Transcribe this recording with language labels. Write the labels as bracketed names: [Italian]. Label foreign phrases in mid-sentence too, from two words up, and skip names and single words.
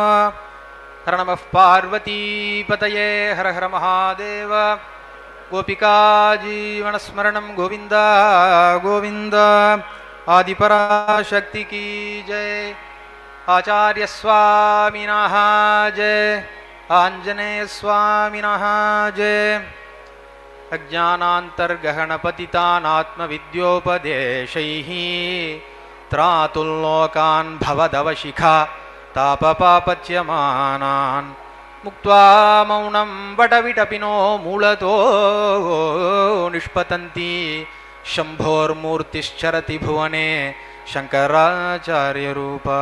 [Sanskrit] हर नमः पार्वतीपतये हर हर महादेव. गोपिका जीवनस्मरणम् गोविन्द गोविन्द. [Hindi] आदिपराशक्ति की जय. [Sanskrit] आचार्य स्वामिनः जय. आञ्जनेय स्वामिनः जय. अज्ञानान्तर्गहनपतितानात्मविद्योपदेशैः त्रातुल्लोकान् भवदवशिखा तापपापच्यमानान् मुक्त्वा मौनं वटविटपिनो मूलतो निष्पतन्ति शम्भोर्मूर्तिश्चरति भुवने शङ्कराचार्यरूपा.